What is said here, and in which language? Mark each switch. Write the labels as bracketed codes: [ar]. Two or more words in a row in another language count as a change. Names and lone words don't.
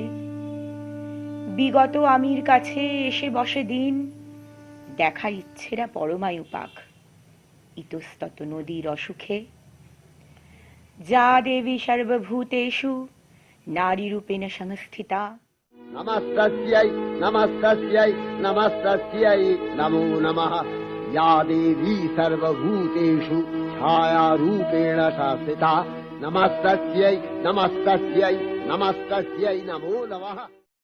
[bn] বিগত আমির কাছে এসে বসে দিন, দেখার ইচ্ছেরা পরমায়ু পাক, ইতস্তত নদীর অসুখে। [sa] যা দেবী সর্বভূতেষু নারীরূপেণ সংস্থিতা। নমস্তস্यै নমস্তস্यै নমস্তস্यै নমো নমঃ। या देवी सर्वभूतेषु छायारूपेण संस्थिता। नमस्तस्यै नमस्तस्यै नमस्तस्यै नमो नमः।